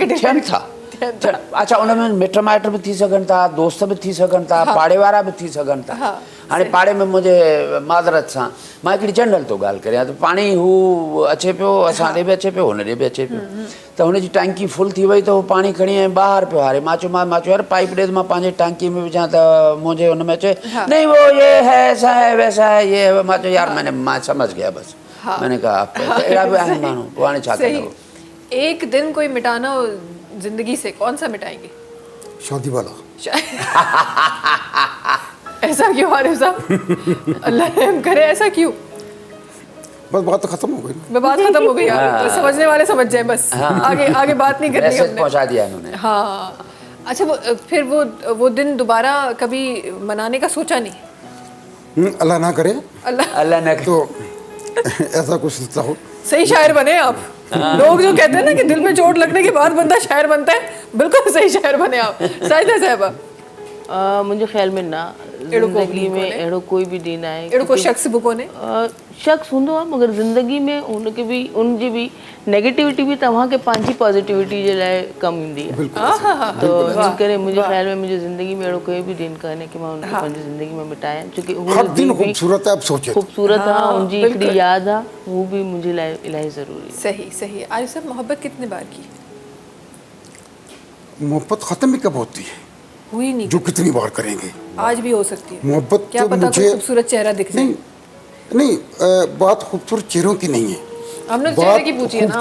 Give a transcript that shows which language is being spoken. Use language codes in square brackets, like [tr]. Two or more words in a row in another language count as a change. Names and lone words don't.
[sd] थियनि था अच्छा उनमें मिट माइट बि थी सघनि था, दोस्त बि थी सघनि था, पाड़े वारा बि थी सघनि था। हाणे पाड़े में मुंहिंजे माज़रत सां मां हिकिड़ी जनरल थो ॻाल्हि करियां त पाणी हू अचे पियो, असां ॾे बि अचे पियो, हुन ॾे बि अचे पियो, त हुनजी टंकी फुल थी वई त हू पाणी खणी ऐं ॿाहिरि पियो हारे। मां चयो यार पाइप ॾे त मां पंहिंजे टंकी में विझां त मुंहिंजे हुन में अचे नहीं [ur] وہ یہ ہے ایسا ہے ویسا ہے یہ ہے. [sd] मां चयो यार मां समझ गया बस। [ur] میں نے کہا [sd] अहिड़ा बि आहिनि माण्हू, पोइ हाणे छा सही। कंदो। [ur] ایک دن کوئی مٹانا ہو زندگی سے، کون سا مٹائیں گے? شادی والا. ایسا کیوں عارف صاحب? اللہ رحم کرے، ایسا کیوں? بس بات تو ختم ہو گئی نا. بات ختم ہو گئی یار، تو سمجھنے والے سمجھ جائے بس. آگے آگے بات نہیں کرنی मैसेज ہم نے. پہنچا دیا انہوں نے. ہاں اچھا، پھر وہ دن دوبارہ کبھی منانے کا سوچا نہیں? اللہ نہ کرے اللہ نے تو ایسا کچھ سلسلہ ہو. صحیح شاعر بنے آپ. لوگ جو کہتے ہیں نا کہ دل میں چوٹ لگنے کے بعد بندہ شاعر بنتا ہے، بالکل صحیح شاعر بنے آپ. साजिदा साहिबा [sd] मुंहिंजे ख्याल में ना ज़िंदगी में अहिड़ो कोई बि ॾींहुं आहे, अहिड़ो कोई शख़्स बि कोन्हे। शख़्स हूंदो आहे मगर ज़िंदगी में उनखे बि उनजी बि नेगेटिविटी बि तव्हांखे पंहिंजी पॉजिटिविटी जे लाइ कमु ईंदी आहे। तो इन करे मुंहिंजे ख्याल में मुंहिंजी ज़िंदगी में अहिड़ो कोई बि ॾींहुं कान्हे कि मां उनखे पंहिंजी ज़िंदगी में मिटायां, छोकी [ur] ہر دن خوبصورت ہے، آپ سوچے تو. [sd] ख़ूबसूरत आहे, उनजी हिकिड़ी यादि आहे, हू बि मुंहिंजे लाइ इलाही ज़रूरी आहे। [ur] صحیح صحیح. عارف صاحب محبت کتنے بار کی? محبت ختم ہی کب ہوتی ہے? ہوئی نہیں, جو کتنی بار کریں گے. آج بھی ہو سکتی ہے मोहब्बत क्या तो پتا کوئی मुझे خوبصورت چہرہ دکھ جائے. نہیں بات خوبصورت چہروں کی نہیں ہے, ہم نے تو چہرے बात کی پوچھی ہے نا.